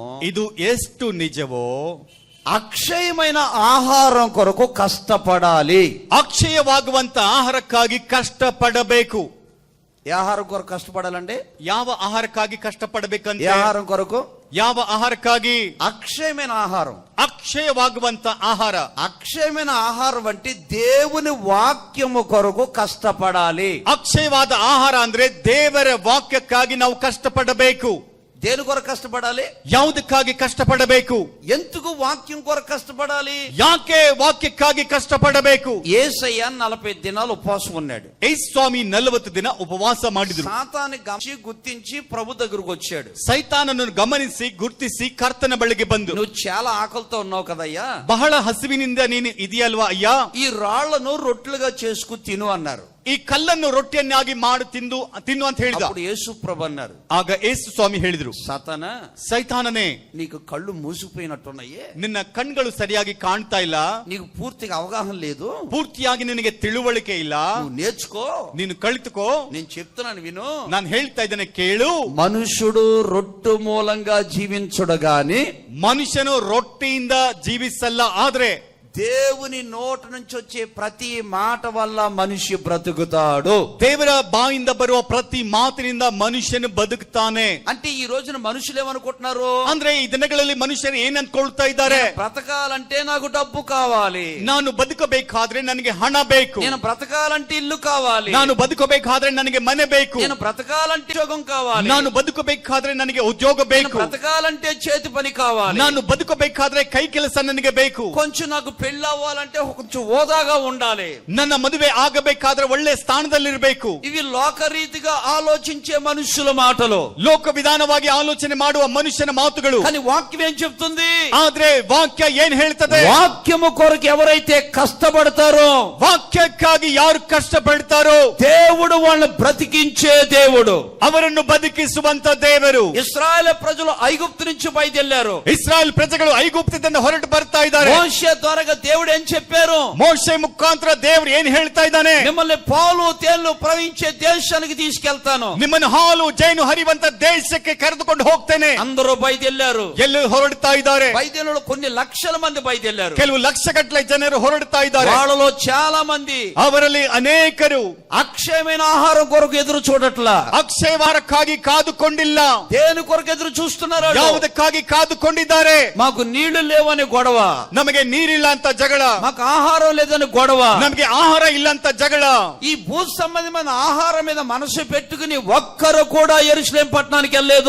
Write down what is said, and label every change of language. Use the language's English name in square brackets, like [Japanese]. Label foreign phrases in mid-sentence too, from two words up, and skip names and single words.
[Kannada] ಇದು ಎಷ್ಟು ನಿಜವೋ. [Telugu] అక్షయమైన ఆహారం కొరకు కష్టపడాలి. [Kannada] ಅಕ್ಷಯವಾಗುವಂತ ಆಹಾರಕ್ಕಾಗಿ ಕಷ್ಟಪಡಬೇಕು. [Telugu] ఏ ఆహారం కొరకు కష్టపడాలండి? [Kannada] ಯಾವ ಆಹಾರಕ್ಕಾಗಿ ಕಷ್ಟಪಡಬೇಕಂತ? [Telugu] ఏ ఆహారం కొరకు? [Kannada] ಯಾವ ಆಹಾರಕ್ಕಾಗಿ? [Telugu] అక్షయమైన ఆహారం. [Kannada] ಅಕ್ಷಯವಾಗುವಂತ ಆಹಾರ. [Telugu] అక్షయమైన ఆహారం అంటే దేవుని వాక్యము కొరకు కష్టపడాలి. [Kannada] ಅಕ್ಷಯವಾದ ಆಹಾರ ಅಂದ್ರೆ ದೇವರ ವಾಕ್ಯಕ್ಕಾಗಿ ನಾವು ಕಷ್ಟಪಡಬೇಕು. [Telugu] దేని కొరకు కష్టపడాలి? [Kannada] ಯಾವುದಕ್ಕಾಗಿ ಕಷ್ಟಪಡಬೇಕು? [Telugu] ఎందుకు వాక్యం కొరకు కష్టపడాలి? [Kannada] ಯಾಕೆ ವಾಕ್ಯಕ್ಕಾಗಿ ಕಷ್ಟಪಡಬೇಕು? [Telugu] యేసయ్య 40 దినాలు ఉపవాసం ఉన్నాడు. [Kannada] ಯೇಸು ಸ್ವಾಮಿ 40 ದಿನ ಉಪವಾಸ ಮಾಡಿದ್ರು. [Telugu] సాతాను గమనించి గుర్తించి ప్రభు దగ్గరకు వచ్చాడు. [Kannada] ಸೈತಾನನನ್ನು ಗಮನಿಸಿ ಗುರ್ತಿಸಿ ಕರ್ತನ ಬಳಿಗೆ ಬಂದು, [Telugu] నువ్వు చాలా ఆకలితో ఉన్నావు కదయ్యా, [Kannada] ಬಹಳ ಹಸಿವಿನಿಂದ ನೀನು ಇದೆಯಲ್ವಾ ಅಯ್ಯ, [Telugu] ఈ రాళ్లను రొట్టెలుగా చేసుకు తిను అన్నారు. [Kannada] ಈ ಕಲ್ಲನ್ನು ರೊಟ್ಟಿಯನ್ನಾಗಿ ಮಾಡಿ ತಿನ್ನು ಅಂತ ಹೇಳಿದ. [Telugu] అప్పుడు యేసు ప్రభు అన్నారు, [Kannada] ಆಗ ಯೇಸು ಸ್ವಾಮಿ ಹೇಳಿದ್ರು, [Telugu] సాతానా, [Kannada] ಸೈತಾನನೇ, [Telugu] నీకు కళ్ళు మూసిపోయినట్టున్నాయే, [Kannada] ನಿನ್ನ ಕಣ್ಗಳು ಸರಿಯಾಗಿ ಕಾಣ್ತಾ ಇಲ್ಲ, [Telugu] నీకు పూర్తిగా అవగాహన లేదు, [Kannada] ಪೂರ್ತಿಯಾಗಿ ನಿನಗೆ ತಿಳುವಳಿಕೆ ಇಲ್ಲ, [Telugu] నువ్వు నేర్చుకో, [Kannada] ನೀನು ಕಲಿತುಕೋ, [Telugu] నేను చెప్తున్నాను విను. [Kannada] ನಾನು ಹೇಳ್ತಾ ಇದ್ದೇನೆ ಕೇಳು. [Telugu] మనుషుడు రొట్టు మూలంగా జీవించుడు గాని [Kannada] ಮನುಷ್ಯನು ರೊಟ್ಟಿಯಿಂದ ಜೀವಿಸಲ್ಲ, ಆದ್ರೆ [Telugu] దేవుని నోట నుంచి వచ్చే ప్రతి మాట వల్ల మనిషి బ్రతుకుతాడు. [Kannada] ದೇವರ ಬಾಯಿಂದ ಬರುವ ಪ್ರತಿ ಮಾತಿನಿಂದ ಮನುಷ್ಯನು ಬದುಕ್ತಾನೆ. [Telugu] అంటే ఈ రోజున మనుషులు ఏమనుకుంటున్నారు [Kannada] ಅಂದ್ರೆ ಈ ದಿನಗಳಲ್ಲಿ ಮನುಷ್ಯರು ಏನ್ ಅನ್ಕೊಳ್ತಾ ಇದ್ದಾರೆ? [Telugu] బ్రతకాలంటే నాకు డబ్బు కావాలి, [Kannada] ನಾನು ಬದುಕಬೇಕಾದ್ರೆ ನನಗೆ ಹಣ ಬೇಕು, [Telugu] నేను బ్రతకాలంటే ఇల్లు కావాలి, [Kannada] ನಾನು ಬದುಕಬೇಕಾದ್ರೆ ನನಗೆ ಮನೆ ಬೇಕು, [Telugu] నేను బ్రతకాలంటే ఉద్యోగం కావాలి, [Kannada] ನಾನು ಬದುಕಬೇಕಾದ್ರೆ ನನಗೆ ಉದ್ಯೋಗ [Telugu] నేను [Kannada] ಬೇಕು, [Telugu] బ్రతకాలంటే చేతి పని కావాలి, [Kannada] ನಾನು ಬದುಕಬೇಕಾದ್ರೆ ಕೈ ಕೆಲಸ ನನಗೆ ಬೇಕು, [Telugu] కొంచెం నాకు పెళ్లి అవ్వాలంటే కొంచెం హోదాగా ఉండాలి, [Kannada] ನನ್ನ మದುವೆ ಆಗಬೇಕಾದ್ರೆ ಒಳ್ಳೆ ಸ್ಥಾನದಲ್ಲಿರಬೇಕು. [Telugu] ఇవి లోకరీతిగా ఆలోచించే మనుషుల మాటలు, [Kannada] ಲೋಕ ವಿಧಾನವಾಗಿ ಆಲೋಚನೆ ಮಾಡುವ ಮನುಷ್ಯನ ಮಾತುಗಳು. [Telugu] కానీ వాక్యం ఏం చెప్తుంది? [Kannada] ಆದ್ರೆ ವಾಕ್ಯ ಏನ್ ಹೇಳ್ತದೆ? [Telugu] వాక్యము కొరకు ఎవరైతే కష్టపడతారో, [Kannada] ವಾಕ್ಯಕ್ಕಾಗಿ ಯಾರು ಕಷ್ಟಪಡ್ತಾರೋ [Telugu] దేవుడు వాళ్ళని బ్రతికించే దేవుడు, [Kannada] ಅವರನ್ನು ಬದುಕಿಸುವಂತ ದೇವರು. [Telugu] ఇశ్రాయేలు ప్రజలు ఐగుప్తు నుంచి బయలుదేరారు. [Kannada] ಇಸ್ರಾಯೇಲ್ ಪ್ರಜೆಗಳು ಐಗುಪ್ತದಿಂದ ಹೊರಟು ಬರ್ತಾ ಇದ್ದಾರೆ. [Telugu] మోషే ద్వారా దేవుడు ఏం చెప్పారు? [Kannada] ಮೋಶೆ ಮುಖಾಂತರ ದೇವರು ಏನ್ ಹೇಳ್ತಾ ಇದ್ದಾನೆ? [Telugu] మిమ్మల్ని పాలు తేళ్లు ప్రవహించే దేశానికి తీసుకెళ్తాను, [Kannada] ನಿಮ್ಮನ್ನು ಹಾಲು ಜೇನು ಹರಿಯುವಂತ ದೇಶಕ್ಕೆ ಕರೆದುಕೊಂಡು ಹೋಗ್ತೇನೆ. [Telugu] అందరూ బయలుదేరారు. [Kannada] ಎಲ್ಲಿ ಹೊರಡ್ತಾ ಇದ್ದಾರೆ? [Telugu] బయలుదేరులు కొన్ని లక్షల మంది బయలుదేరారు. [Kannada] ಕೆಲವು ಲಕ್ಷಗಟ್ಟಲೆ ಜನರು ಹೊರಡ್ತಾ ಇದ್ದಾರೆ. [Telugu] వాళ్ళలో చాలా మంది [Kannada] ಅವರಲ್ಲಿ ಅನೇಕರು [Telugu] అక్షయమైన ఆహారం కొరకు ఎదురు చూడట్లా, [Kannada] ಅಕ್ಷಯವಾರಕ್ಕಾಗಿ ಕಾದುಕೊಂಡಿಲ್ಲ. [Telugu] దేని కొరకు ఎదురు చూస్తున్నారు? [Kannada] ಯಾವುದಕ್ಕಾಗಿ ಕಾದುಕೊಂಡಿದ್ದಾರೆ? [Telugu] మాకు నీళ్లు లేవని గొడవ, [Kannada] ನಮಗೆ ನೀರಿಲ್ಲ ಅಂತ ಜಗಳ, [Telugu] మాకు ఆహారం లేదని గొడవ, [Kannada] ನಮಗೆ ಆಹಾರ ಇಲ್ಲ ಅಂತ ಜಗಳ. [Telugu] ఈ భూ సంబంధమైన ఆహారం మీద మనసు పెట్టుకుని ఒక్కరు కూడా యెరూషలేం పట్టణానికి వెళ్ళలేదు.